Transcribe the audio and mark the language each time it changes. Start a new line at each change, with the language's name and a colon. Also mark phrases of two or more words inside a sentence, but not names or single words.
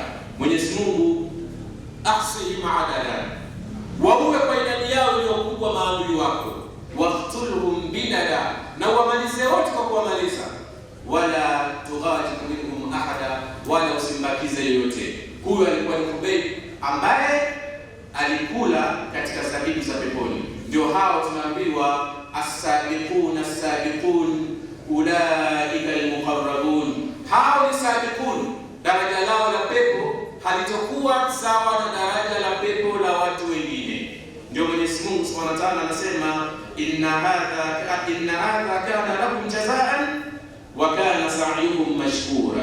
Swahili: Mwenyezi Mungu,
Arabic: أحصهم عددا,
Swahili: wauwe kwa idadi yao iliyokubwa maadui wako,
Arabic: واقتلهم بددا,
Swahili: na wamalize wote kwa kuwamaliza,
Arabic: ولا تغادر منهم أحدا,
Swahili: wala usimbakize yoyote. Huyo alikuwa ni Khubayb ambaye alikula katika zabibu za peponi. Ndio hao tunaambiwa
Arabic: السابقون السابقون أولئك المقربون,
Swahili: hao ni sabiqun, daraja lao la pepo halitokuwa sawa na daraja la pepo la watu wengine. Ndio Mwenyezi Mungu
Arabic: سبحانه وتعالى
Swahili: anasema
Arabic: إن هذا كان لكم جزاء وكان سعيهم مشكورا.